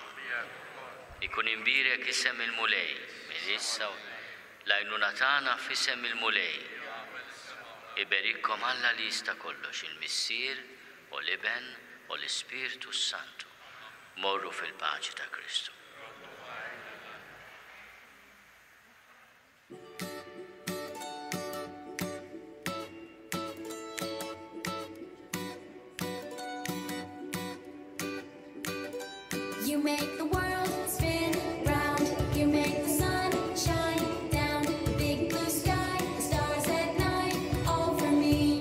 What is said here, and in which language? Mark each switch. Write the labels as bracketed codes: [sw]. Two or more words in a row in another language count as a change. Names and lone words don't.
[mt] Ikun imbirek isem il-mulej, minn issa l-għajnuna tagħna f'isem il-mulej. Iberikkom Alla li jista' kollox il-Missier u l-Iben u l-Ispirtu Santu. Morru fil-paċi ta' Kristu. [en] You make the world spin round, you make the sun shine down, the big blue sky, the stars at night, all for me.